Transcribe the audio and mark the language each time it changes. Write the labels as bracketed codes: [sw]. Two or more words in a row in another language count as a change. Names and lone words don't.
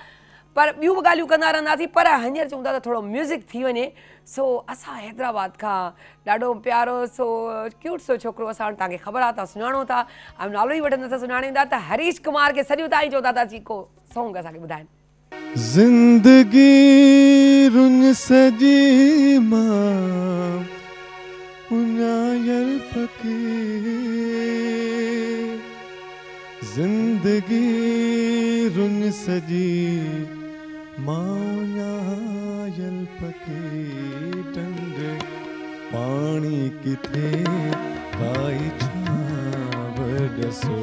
[sd] पर ॿियूं बि ॻाल्हियूं कंदा रहंदासीं, पर हींअर चऊं था त थोरो म्यूज़िक थी वञे। सो असां हैदराबाद खां ॾाढो प्यारो [en] so cute so [sd] छोकिरो असां वटि, तव्हांखे ख़बर आहे, तव्हां सुञाणो था, ऐं नालो ई वठंदा त सुञाणींदा, त हरीश कुमार खे सॼो ताईं चवंदा था जी को सॉन्ग असांखे ॿुधाइनि। जिंदगी रुन सजी मां उन्यायल पके, जिंदगी रुन सजी मां उन्यायल पके, डंड पानी किथे काई छाव दसो,